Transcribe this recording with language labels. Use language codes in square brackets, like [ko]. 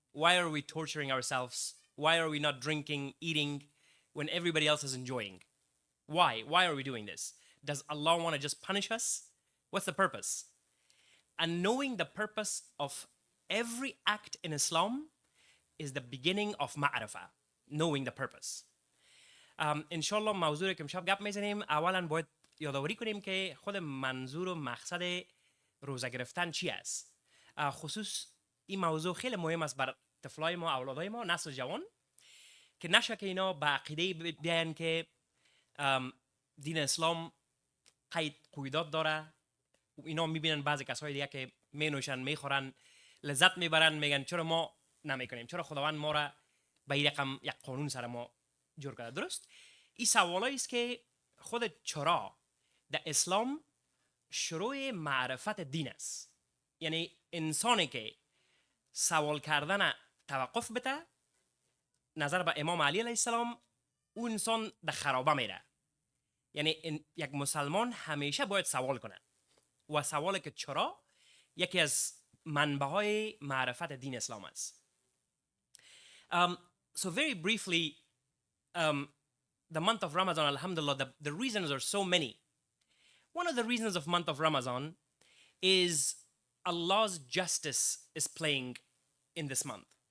[en] Why are we torturing ourselves? Why are we not drinking, eating when everybody else is enjoying? Why? Why are we doing this? Does Allah want to just punish us? What's the purpose? And knowing the purpose of every act in Islam is the beginning of ma'rifah, knowing the purpose. [fa] انشالله موضوعی که امشب گپ میزنیم اولا باید یادآوری کنیم که خود منظور و مقصد روزه گرفتن چی است. خصوص این موضوع خیلی مهم است بر طفلای ما، اولادای ما، نسل جوان، که نشه که اینا به عقیده بیان که دین اسلام قیدات داره. اینا میبینن بعضی کسای دیگه که مینوشن، میخورن، لذت میبرن، میگن چرا ما نمیکنیم، چرا خداوند ما را به این رقم یک قانون سر ما جور کرده. درست این سوالایی است که خود چرا در اسلام شروع معرفت دین است. یعنی انسانی که سوال کردن توقف بده نظر به امام علی علیه السلام، اون انسان در خرابه میره. یعنی یک مسلمان همیشه باید سوال کنه و سوالی که چرا یکی از منبعهای معرفت دین اسلام است. [en] So very briefly, the month of Ramadan, alhamdulillah, the reasons are so many. One of the reasons of month of Ramadan is Allah's justice is playing in this month.